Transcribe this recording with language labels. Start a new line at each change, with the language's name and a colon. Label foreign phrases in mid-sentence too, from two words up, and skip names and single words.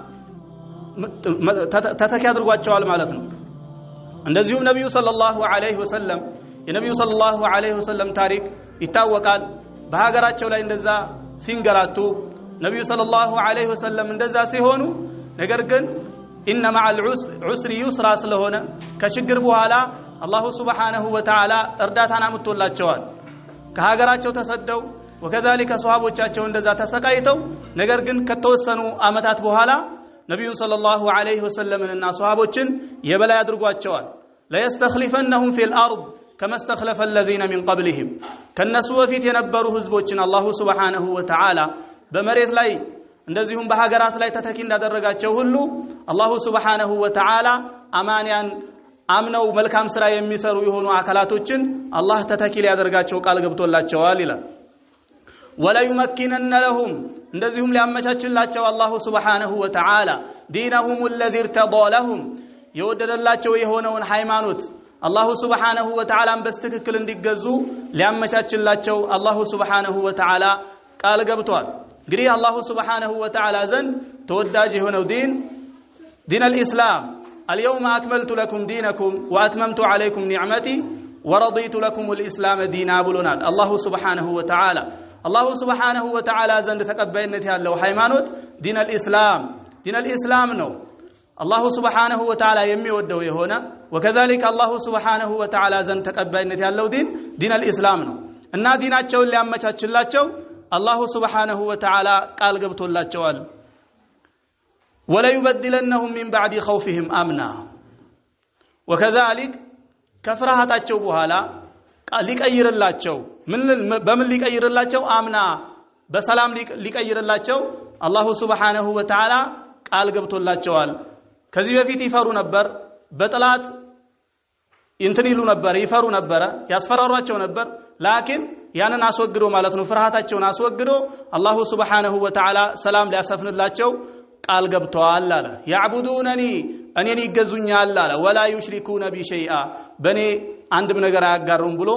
Amharic: ተተኪ አድርጓቸዋል ማለት ነው እንደዚሁም ነብዩ
Arabic: صلى الله عليه وسلم
Amharic: የነብዩ
Arabic: صلى الله عليه وسلم
Amharic: ታሪክ ይታወቃል በሀገራቸው ላይ እንደዛ ሲንገላቱ ነብዩ
Arabic: صلى الله عليه وسلم
Amharic: እንደዛ ሲሆኑ ነገር ግን
Arabic: إن مع العسر يسرا
Amharic: ስለሆነ ከችግር በኋላ አላሁ
Arabic: سبحانه وتعالى
Amharic: እርዳታን አምጥቶላቸዋል ከሀገራቸው ተሰደው وكذلك ሷሃቦቻቸው እንደዛ ተሰቃይተው ነገር ግን ከተወሰኑ አመታት በኋላ ነብዩ
Arabic: صلى الله عليه وسلم
Amharic: ሷሃቦችን የበላይ አድርጓቸዋል
Arabic: ለيستخلفنهم في الارض كما استخلف الذين من قبلهم
Amharic: ከነሱ በፊት የነበሩ ህዝቦችን አላሁ
Arabic: سبحانه وتعالى
Amharic: በመሬት ላይ እንደዚሁም በሀገራት ላይ ተተኪ እንዳደረጋቸው ሁሉ አላሁ
Arabic: سبحانه وتعالى
Amharic: አማንያን አምነው መልካም ስራ የሚሰሩ የሆኑ አካላቶችን አላህ ተተኪ ሊያደርጋቸው ቃል ገብቶላቸዋል ይላል
Arabic: ولا يمكنن لهم
Amharic: እንደዚሁም ሊያመቻችላቸው አላሁ
Arabic: سبحانه وتعالى دينهم الذي ارتضى لهم
Amharic: የወደደላቸው የሆነውን ሃይማኖት አላሁ
Arabic: سبحانه وتعالى
Amharic: በስተክክል እንዲገዙ ሊያመቻችላቸው አላሁ
Arabic: سبحانه وتعالى
Amharic: ቃል ገብቷል እንግዲህ አላሁ
Arabic: سبحانه وتعالى
Amharic: ዘንድ ተወዳጅ የሆነው ዲን
Arabic: الاسلام اليوم اكملت لكم دينكم واتممت عليكم نعمتي ورضيت لكم الاسلام دينا
Amharic: ብሎናል አላሁ
Arabic: سبحانه وتعالى
Amharic: አላሁ
Arabic: سبحانه وتعالى
Amharic: ዘንድ ተቀባይነት ያለው ሃይማኖት ዲን الاسلام ነው አላሁ
Arabic: سبحانه وتعالى
Amharic: የሚወደው የሆነ وكذلك አላሁ
Arabic: سبحانه وتعالى
Amharic: ዘንድ ተቀባይነት ያለው ዲን الاسلام ነው እና ዲናቸውን ሊያመቻችላቸው አላሁ
Arabic: سبحانه وتعالى
Amharic: ቃል ገብቶላቸዋል
Arabic: ولا يبدلنهم من بعد خوفهم امنا وكذلك
Amharic: ከፍራሃታቸው በኋላ ሊቀይርላቸው በምን ሊቀይርላቸው አምና በሰላም ሊቀይርላቸው አላሁ
Arabic: سبحانه وتعالى
Amharic: ቃል ገብቶላቸዋል ከዚህ በፊት ይፈሩ ነበር በጥላት ይሉ ነበር ይፈሩ ነበር ያስፈራሯቸው ነበር ላኪን ያንን አስወግዶ ማለት ነው ፍርሃታቸውን አስወግዶ አላሁ
Arabic: سبحانه وتعالى
Amharic: ሰላም ሊያሰፍንላቸው ቃል ገብቷል አለ ያዕቡዱነኒ እኔን ይገዙኛል አለ
Arabic: ولا يشركون بي شيئا
Amharic: በኔ አንድም ነገር አያጋሩም ብሎ